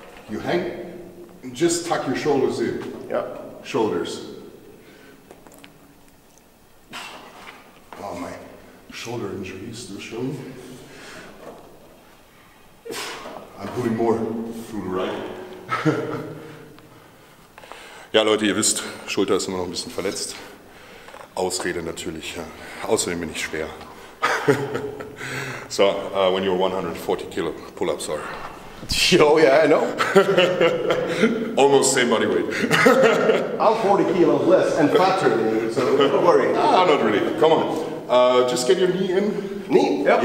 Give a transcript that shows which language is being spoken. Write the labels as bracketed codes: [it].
[en] You hang and just tuck your shoulders in. Yeah. Shoulders. Oh, my shoulder injury is still showing. I'm putting more through the right. [de] Ja, Leute, ihr wisst, Schulter ist immer noch ein bisschen verletzt. Ausrede natürlich, ja. Außerdem bin ich schwer. [en] So, when you're 140 kilo, pull-ups are. Oh yeah, I know. Almost same body weight. I'm 40 kilos less and fatter than you, so don't worry. Ah, not really. Come on. Just get your knee in. Knee? Yep.